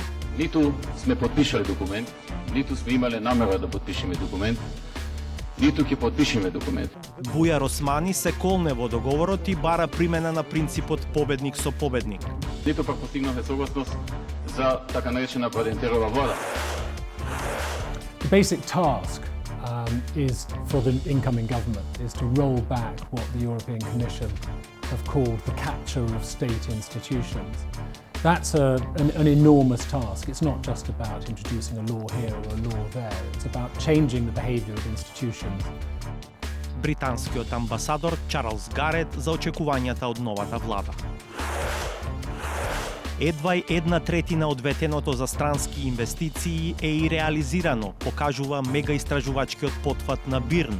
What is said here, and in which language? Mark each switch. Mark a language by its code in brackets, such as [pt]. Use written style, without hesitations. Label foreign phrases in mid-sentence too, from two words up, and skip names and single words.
[mk] Ниту сме подпишали документ, ниту сме имале намера да подпишеме документ, ниту ќе подпишеме документ. Бујар Османи се колне во договорот и бара примена на принципот победник со победник. Ниту пак постигнавме согласност за така наречена Бадентерова влада. [en] The basic task is for the incoming government is to roll back what the European Commission have called the capture of state institutions. That's an enormous task. It's not just about introducing a law here or a law there. It's about changing the behaviour of institutions. [mk] Британскиот амбасадор Чарлс Гарет за очекувањата од новата влада. Едва 1/3 од ветеното за странски инвестиции е и реализирано, покажува мегаистражувачкиот потфат на Бирн.